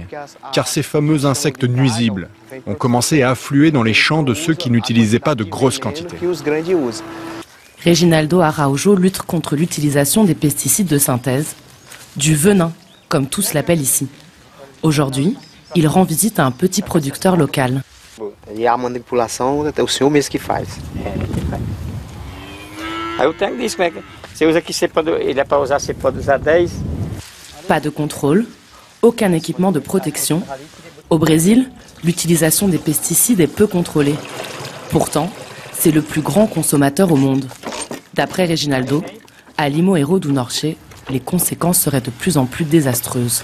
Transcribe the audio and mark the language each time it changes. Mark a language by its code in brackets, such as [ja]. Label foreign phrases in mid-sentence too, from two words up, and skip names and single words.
[fr] Car ces fameux insectes nuisibles ont commencé à affluer dans les champs de ceux qui n'utilisaient pas de grosses quantités. Reginaldo Araujo lutte contre l'utilisation des pesticides de synthèse, du venin, comme tous l'appellent ici. Aujourd'hui, il rend visite à un petit producteur local. [pt] E a manipulação é o senhor mesmo que faz. Aí o técnico diz como é que você usa aqui, ele é para usar, você pode usar 10. [fr] Pas de contrôle, aucun équipement de protection. Au Brésil, l'utilisation des pesticides est peu contrôlée. Pourtant, c'est le plus grand consommateur au monde. D'après Reginaldo, à Limoeiro do Norte, les conséquences seraient de plus en plus désastreuses.